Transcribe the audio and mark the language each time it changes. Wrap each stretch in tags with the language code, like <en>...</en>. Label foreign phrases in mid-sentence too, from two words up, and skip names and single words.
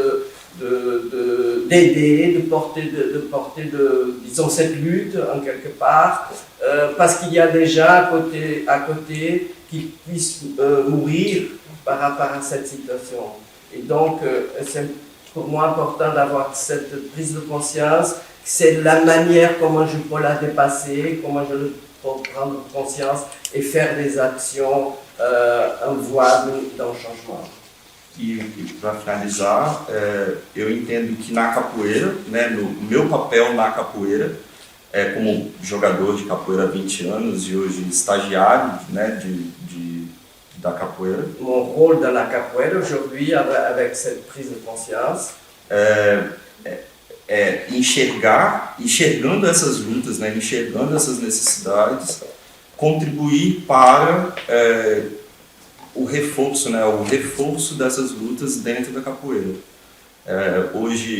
<fr>d'aider, de porter disons, cette lutte en quelque part, parce qu'il y a des gens à côté qui puissent mourir par rapport à cette situation. Et donc, c'est pour moi important d'avoir cette prise de conscience, c'est la manière comment je peux la dépasser, comment je peux prendre conscience et faire des actions en voie d'un changement.</fr> <pt>E para finalizar, eu entendo que na capoeira, né, no meu papel na capoeira, como jogador de capoeira há 20 anos e hoje estagiário, né, da capoeira.</pt> <fr>Mon rôle dans la capoeira aujourd'hui, avec cette prise de conscience,</fr> <pt>enxergando essas lutas, né, enxergando essas necessidades, contribuir para o reforço, né, dessas lutas dentro da capoeira.</pt>